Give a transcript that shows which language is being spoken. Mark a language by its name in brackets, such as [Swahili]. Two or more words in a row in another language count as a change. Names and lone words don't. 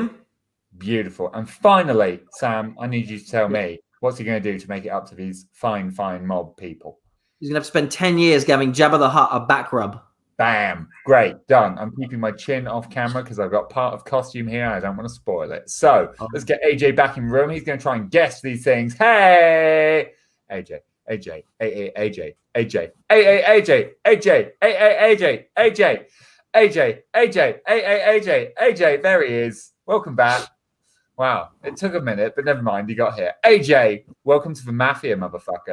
[English] And finally, Sam, I need you to tell me, What's he going to do to make it up to these fine mob people? He's going to have to spend 10 years giving Jabba the Hutt a back rub. Bam. Great. Done. I'm keeping my chin off camera because I've got part of costume here. I don't want to spoil it. So let's get AJ back in room. He's going to try and guess these things. Hey, AJ, AJ, AJ, AJ, AJ, AJ, AJ, AJ, AJ, AJ, AJ. There he is. Welcome back. Wow. It took a minute, but never mind. He got here. AJ, welcome to the mafia, motherfucker.